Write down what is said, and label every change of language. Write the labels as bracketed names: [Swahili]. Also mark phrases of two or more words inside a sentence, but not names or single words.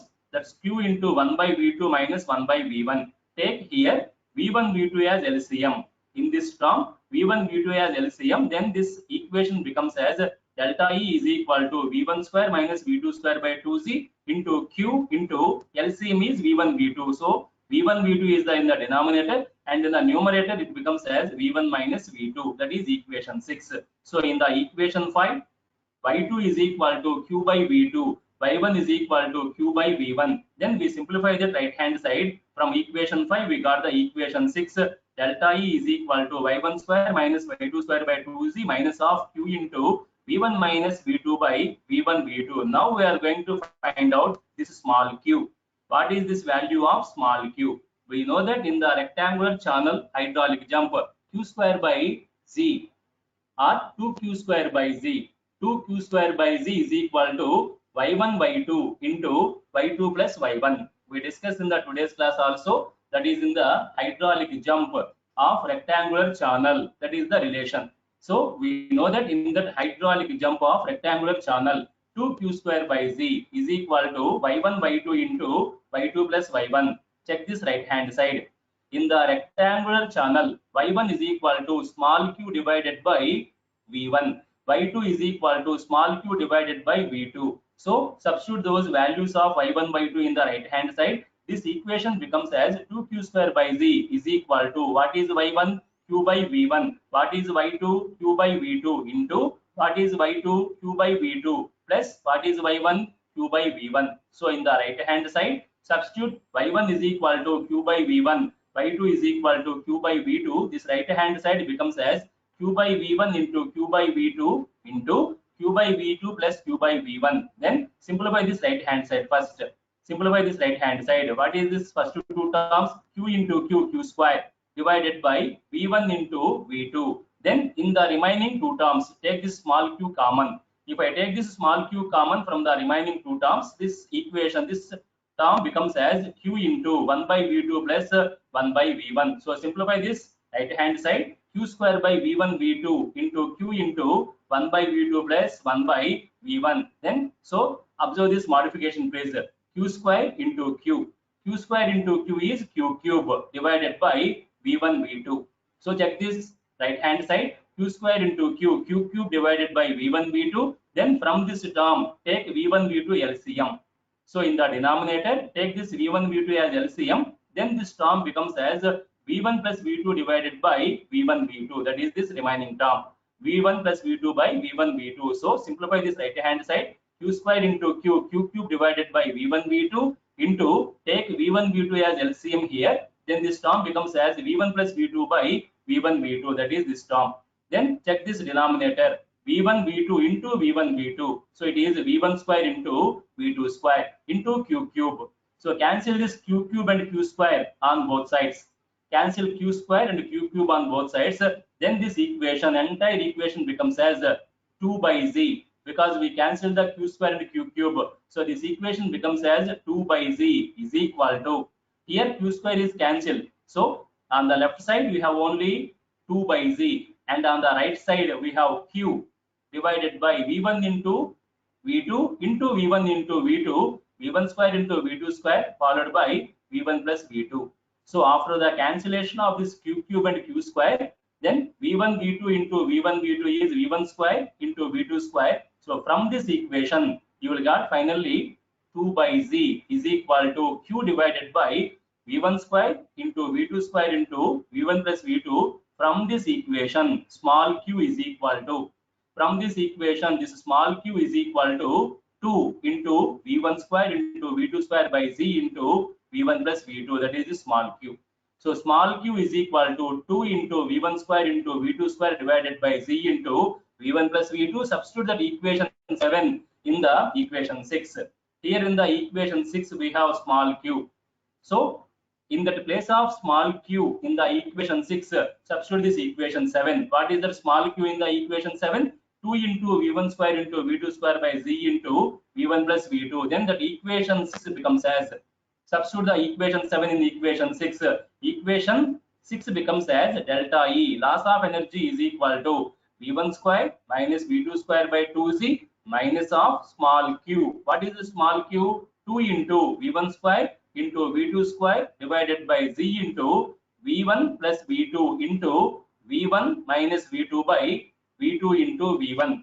[English] That's q into 1 by v2 minus 1 by v1. Take here v1 v2 as LCM. In this term v1 v2 as LCM, then this equation becomes as delta E is equal to v1 square minus v2 square by 2z into q into LCM is v1 v2. So v1 v2 is in the denominator, and in the numerator it becomes as v1 minus v2. That is equation 6. So in the equation 5, y2 is equal to q by v2, y1 is equal to q by v1. Then we simplify the right hand side. From equation 5 we got the equation 6, delta E is equal to y1 square minus y2 square by 2z minus of q into v1 minus v2 by v1 v2. Now we are going to find out this small q. What is this value of small q? We know that in the rectangular channel hydraulic jump, q square by z or 2q square by z. 2q square by z is equal to y1 y2 into y2 plus y1. We discussed in the today's class also, that is in the hydraulic jump of rectangular channel, that is the relation. So we know that in that hydraulic jump of rectangular channel, 2q square by z is equal to y1 y2 into y2 plus y1. Check this right hand side. In the rectangular channel, y1 is equal to small q divided by v1, y2 is equal to small q divided by v2. So substitute those values of y1 y2 in the right hand side. This equation becomes as 2q square by z is equal to what is y1 q by v1, what is y2 q by v2 into what is y2 q by v2 plus what is y1 q by v1. So in the right hand side, substitute y1 is equal to q by v1, y2 is equal to q by v2. This right hand side becomes as q by v1 into q by v2 into q by v2 plus q by v1. Then simplify this right hand side first. Simplify this right hand side. What is this first two terms? Q into q square divided by v1 into v2. Then in the remaining two terms, take this small q common. If I take this small q common from the remaining two terms, this equation, this term becomes as q into 1 by v2 plus 1 by v1. So simplify this right hand side, q square by v1 v2 into q into 1 by v2 plus 1 by v1. Then so observe this modification please. Q square into q. Q square into q is q cube divided by v1 v2. So check this right hand side, q square into q cube divided by v1 v2. Then from this term take v1 v2 LCM. So in the denominator take this v1 v2 as LCM. Then this term becomes as v1 plus v2 divided by v1 v2. That is this remaining term, v1 plus v2 by v1 v2. So simplify this right hand side, q square into q cube divided by v1 v2 into take v1 v2 as LCM here. Then this term becomes as v1 plus v2 by v1 v2. That is this term. Then check this denominator, v1 v2 into v1 v2. So it is v1 square into v2 square into q cube. So cancel this q cube and q square on both sides. Cancel q square and q cube on both sides. Then this equation, entire equation becomes as 2 by z, because we cancel the q square and q cube. So this equation becomes as 2 by z is equal to, here q square is cancelled. So on the left side we have only 2 by z, and on the right side we have q divided by v1 into v2 into v1 into v2, v1 square into v2 square followed by v1 plus v2. So after the cancellation of this q cube and q square, then v1 v2 into v1 v2 is v1 square into v2 square. So from this equation you will get finally 2 by z is equal to q divided by v1 square into v2 square into v1 plus v2. From this equation small q is equal to, from this equation this small q is equal to 2 into v1 square into v2 square by z into v1 plus v2. That is the small q. So small q is equal to 2 into v1 square into v2 square divided by z into v1 plus v2. Substitute that equation 7 in the equation 6. Here in the equation 6 we have small q. So in the place of small q in the equation 6, substitute this equation 7. What is the small q in the equation 7? 2 into v1 square into v2 square by z into v1 plus v2. Then that equation 6 becomes as, substitute the equation 7 in the equation 6. Equation 6 becomes as delta E. Loss of energy is equal to v1 square minus v2 square by 2z minus of small q. What is the small q? 2 into v1 square into v2 square divided by z into v1 plus v2 into v1 minus v2 by v2 into v1.